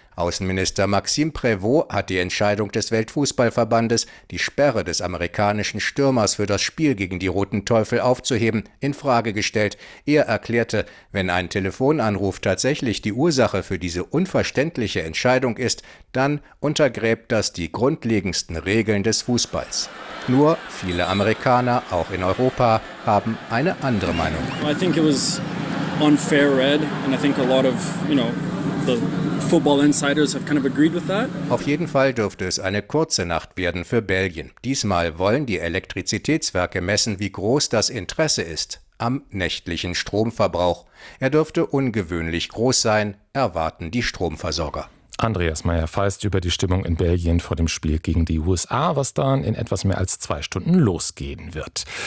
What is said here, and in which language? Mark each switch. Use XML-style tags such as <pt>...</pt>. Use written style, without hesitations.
<de>Außenminister Maxime Prévost hat die Entscheidung des Weltfußballverbandes, die Sperre des amerikanischen Stürmers für das Spiel gegen die Roten Teufel aufzuheben, in Frage gestellt. Er erklärte, wenn ein Telefonanruf tatsächlich die Ursache für diese unverständliche Entscheidung ist, dann untergräbt das die grundlegendsten Regeln des Fußballs. Nur viele Amerikaner, auch in Europa, haben eine andere Meinung.</de> <en>I think it was unfair red, and I think a lot of, you know, the football insiders have kind of agreed with that.</en> <de>Auf jeden Fall dürfte es eine kurze Nacht werden für Belgien. Diesmal wollen die Elektrizitätswerke messen, wie groß das Interesse ist am nächtlichen Stromverbrauch. Er dürfte ungewöhnlich groß sein, erwarten die Stromversorger. Andreas Meyer-Feist über die Stimmung in Belgien vor dem Spiel gegen die USA, was dann in etwas mehr als 2 Stunden losgehen wird.</de>